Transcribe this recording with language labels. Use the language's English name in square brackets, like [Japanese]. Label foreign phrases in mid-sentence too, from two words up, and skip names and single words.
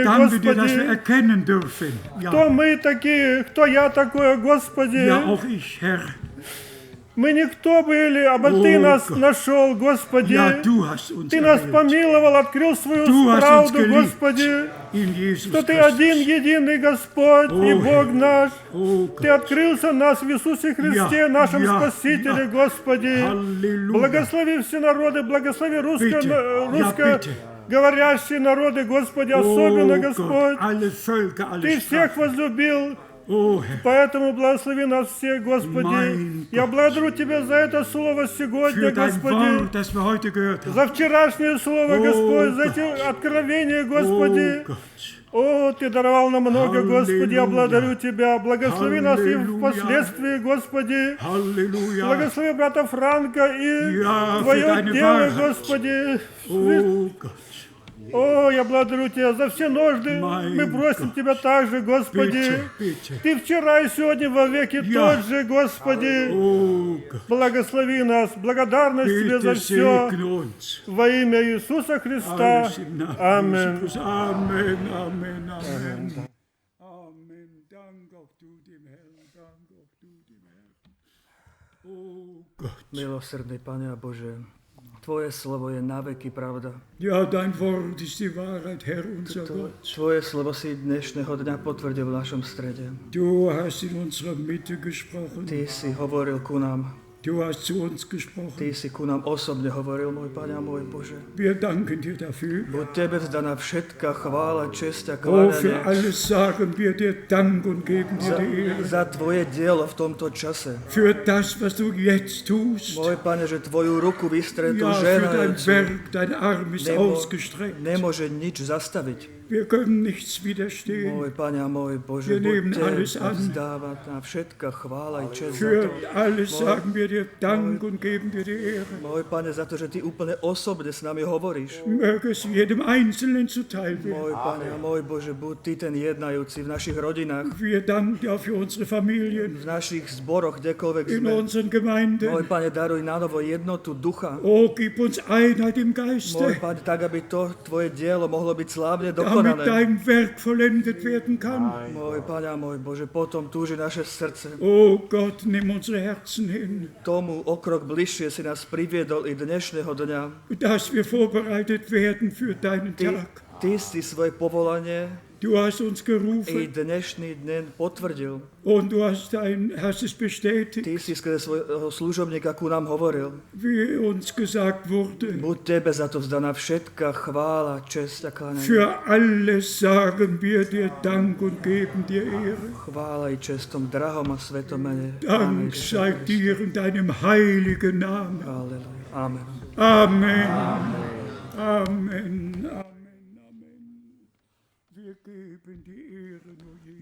[German] Wir danken dir, dass wir [Russian] Господи. [German] erkennen dürfen. [Russian] Кто [German] Ja, [Russian] мы такие, кто я такой, Господи. [German] ja, auch ich, Herr. [Russian] Мы никто были, а Ты О, нас [German] Gott. [Russian] нашел, Господи. [German] Ja, du hast uns [Russian] Ты нас [German] erwählt. [Russian] помиловал, открыл свою [German] Du hast uns [Russian] правду, [German] geliebt. [Russian] Господи. [German] In Jesus [Russian] Что Ты [German] Christus. [Russian] один, единый Господь и О, Бог наш. [German] Oh [Russian] Ты [German] Gott. [Russian] открылся нас в Иисусе Христе, [German] Ja, [Russian] нашем [German] ja, [Russian] Спасителе, [German] ja. [Russian] Господи. [German] Halleluja. [Russian] Благослови все народы, благослови [German] Bitte. Ja, bitte. [Russian] русскоговорящие народы, Господи, особенно, [German] Oh Gott, [Russian] Господь. [German] alle Völker, alle [Russian] Ты всех [German] Sprachen. [Russian] возлюбил [German] О, Herr, [Russian] Поэтому благослови нас всех, Господи. [German] Mein [Russian] Я [German] Gott. [Russian] благодарю Тебя за это слово сегодня, [German] für dein [Russian] Господи. [German] Wort, das wir heute gehört haben. [Russian] За вчерашнее слово, О, Господь, за [German] Gott. [Russian] эти откровения, Господи. [German] Oh Gott. [Russian] О, Ты даровал нам много, Господи, я Аллилуйя. благодарю Тебя. Благослови нас и Аллилуйя. впоследствии, Господи. [German] Halleluja. [Russian] Благослови брата Франка и [German] Ja, für [Russian] Твое [German] deine [Russian] дело, [German] Wahrheit. [Russian] Господи. [German] Oh Gott. [Russian] О, я благодарю Тебя за все нужды. [German] Mein [Russian] Мы просим [German] Gott. [Russian] Тебя также, Господи. [German] Bitte, bitte. [Russian] Ты вчера и сегодня во веки [German] Ja. [Russian] тот же, Господи. [German] Oh Gott. [Russian] Благослови нас. Благодарность Тебе за [German] Bitte [Russian] все. [German] segne uns. [Russian] Во имя Иисуса Христа. [German] Alles im Namen Amen. Jesus. Amen, Amen, Amen. Amen. Dank auch du dem Herrn. Dank auch du dem Herrn. Oh Gott. [Slovak] Milosrdný Pane a Bože, Tvoje slovo je na veky pravda. [German] Ja, dein Wort ist die Wahrheit, Herr unser Gott. [Slovak] Tvoje slovo si dnešného dňa potvrdil v našom strede. [German] Du hast in unserer Mitte gesprochen. [Slovak] Ty si hovoril ku nám. [German] Du hast zu uns [Slovak] Ty [German] gesprochen. [Slovak] si ku nám osobne hovoril, môj Pane a môj Bože. [German] Wir danken dir dafür. [Slovak] Buď Tebe vzdaná všetka chvála, česť a [German] Oh, für [Slovak] kláňanie [German] alles sagen wir dir Dank und geben dir die Ehre. [Slovak] za Tvoje dielo v tomto čase. [German] Für das, was du jetzt tust. [Slovak] Môj Pane, že Tvoju ruku vystretú [German] Ja, für dein [Slovak] ženajúcu [German] Werk, dein Arm ist ausgestreckt. [Slovak] nemôže nič zastaviť. [German] Wir können nichts widerstehen. [Slovak] Môj Pane a môj Bože, [German] Wir nehmen [Slovak] buď [German] alles [Slovak] Tebe [German] an. [Slovak] vzdáva na všetka chvála i česť za [German] Für [Slovak] to. [German] alles sagen wir dir Dank und geben dir die Ehre. [Slovak] Môj Pane, za to, že Ty úplne osobne s nami hovoríš. [German] Möge es jedem Einzelnen zuteil [Slovak] Môj [German] werden. [Slovak] Pane a môj Bože, buď Ty ten jednajúci v našich rodinách, [German] Wir danken dir auch für unsere Familien, [Slovak] v našich zboroch, kdekoľvek [German] in [Slovak] sme. [German] unseren [Slovak] Môj [German] Gemeinden. [Slovak] Pane, daruj na novo jednotu ducha. [German] Oh, gib uns Einheit im [Slovak] Môj [German] Geiste, [Slovak] Pane, tak, aby to Tvoje dielo mohlo byť slávne [German] damit [Slovak] dokonané. [German] dein Werk vollendet werden kann. [Slovak] Môj Pane a môj Bože, potom túži naše srdce. [German] Oh Gott, nimm unsere Herzen hin, [Slovak] Tomu o krok bližšie si nás priviedol i dnešného dňa. [German] dass wir vorbereitet werden für deinen [Slovak] Ty, [German] Tag. [Slovak] ty si svoje povolanie [German] Du hast uns [Slovak] i [German] gerufen [Slovak] dnešný deň potvrdil. [German] und du hast es bestätigt, [Slovak] Ty si skrze svojho služobníka ku nám hovoril. [German] wie uns gesagt wurde. [Slovak] Buď Tebe za to vzdaná všetka chvála, česť a kláňanie. [German] Für alles sagen wir dir Dank und geben dir Ehre. [Slovak] Chvála i česť tom drahom a svetom mene. [German] Dank sei dir in deinem heiligen Namen. Halleluja. Amen. Amen. Amen. Amen. Wir geben die Ehre nur Jesus.